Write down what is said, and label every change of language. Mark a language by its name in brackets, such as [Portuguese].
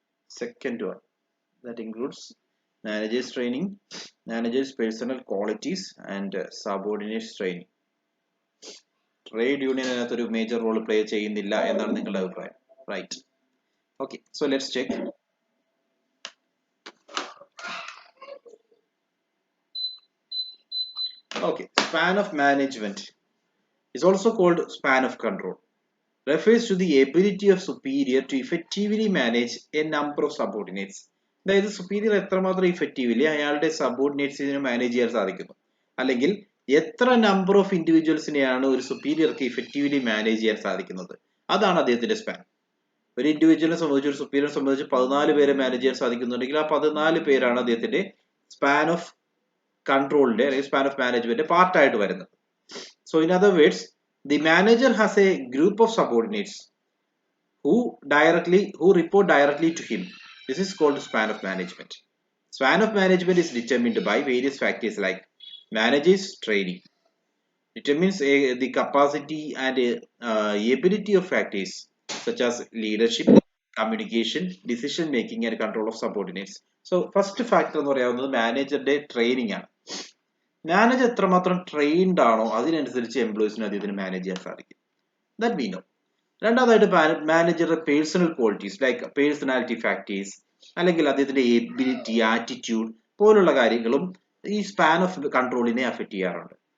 [English] Second one that includes managers training, managers personal qualities and subordinates training. [Malayalam] Trade union അതിനകത്തൊരു major role play ചെയ്യുന്നില്ല എന്നാണ് നിങ്ങളുടെ അഭിപ്രായം, right? [English] Okay, so let's check. Okay, span of management is also called span of control. Refers to the ability of superior to effectively manage a number of subordinates. [Malayalam] അതായത് superior എത്രമാത്രം effectively അയാളുടെ സബോർഡിനേറ്റ്സിനെ manage ചെയ്യാൻ സാധിക്കുന്നു, അല്ലെങ്കിൽ എത്ര number of ഇൻഡിവിജ്വൽസിനെയാണ് ഒരു സുപ്പീരിയർക്ക് effectively manage ചെയ്യാൻ സാധിക്കുന്നത്, അതാണ് അദ്ദേഹത്തിന്റെ സ്പാൻ. ഒരു ഇൻഡിവിജ്വലിനെ സംബന്ധിച്ച്, ഒരു സുപ്പീരിയറെ സംബന്ധിച്ച് 14 പേരെ മാനേജ് ചെയ്യാൻ സാധിക്കുന്നുണ്ടെങ്കിൽ ആ 14 പേരാണ് അദ്ദേഹത്തിന്റെ സ്പാൻ ഓഫ് കൺട്രോളിന്റെ അല്ലെങ്കിൽ സ്പാൻ ഓഫ് മാനേജ്മെന്റ് പാർട്ടായിട്ട് വരുന്നത്. [English] So in other words, the manager has a group of subordinates who report directly to him. This is called span of management. Span of management is determined by various factors like managers training, determines the capacity and ability of factors such as leadership, communication, decision making and control of subordinates. So first factor [Malayalam] എന്ന് പറയുന്നത് മാനേജറുടെ training ആണ്. Manager എത്രമാത്രം trained ആണോ അതിനനുസരിച്ച് എംപ്ലോയീസിനെ അദ്ദേഹത്തിന് manage ചെയ്യാൻ സാധിക്കും. [English] That we know. [Malayalam] രണ്ടാമതായിട്ട് മാനേജറുടെ personal qualities like personality factors അല്ലെങ്കിൽ അദ്ദേഹത്തിന്റെ എബിലിറ്റി, ആറ്റിറ്റ്യൂഡ് പോലുള്ള കാര്യങ്ങളും ഈ സ്പാൻ ഓഫ് കൺട്രോളിനെ അഫക്ട് ചെയ്യാറുണ്ട്.